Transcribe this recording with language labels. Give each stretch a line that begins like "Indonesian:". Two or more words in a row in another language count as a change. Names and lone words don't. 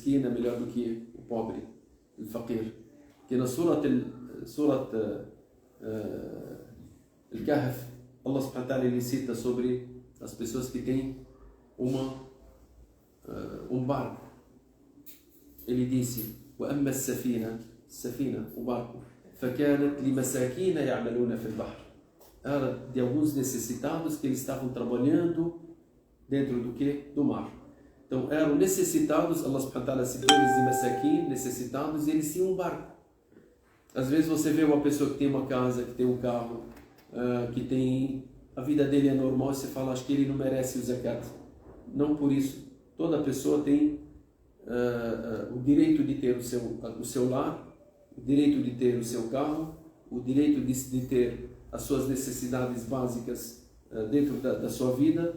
Portuguese: O mesquinho é melhor do que o pobre. الفقير. Que na Surat Al-Kahf, Allah
Arabic: سبحانه وتعالى
Portuguese: ele cita sobre as pessoas que têm um barco. Ele disse:
Arabic: وأما السفينة,
Portuguese: o barco,
Arabic: فكانت لمساكين يعملون في البحر.
Portuguese: Era de alguns necessitados que eles estavam trabalhando dentro do que? Do mar. Então eram necessitados, Allah
Arabic: سبحانه وتعالى
Portuguese: citou eles de masakin, necessitados, e eles tinham um barco. Às vezes você vê uma pessoa que tem uma casa, que tem um carro, que tem... A vida dele é normal e você fala, acho que ele não merece o zakat. Não por isso. Toda pessoa tem o direito de ter o seu lar, o direito de ter o seu carro, o direito de ter as suas necessidades básicas dentro da sua vida.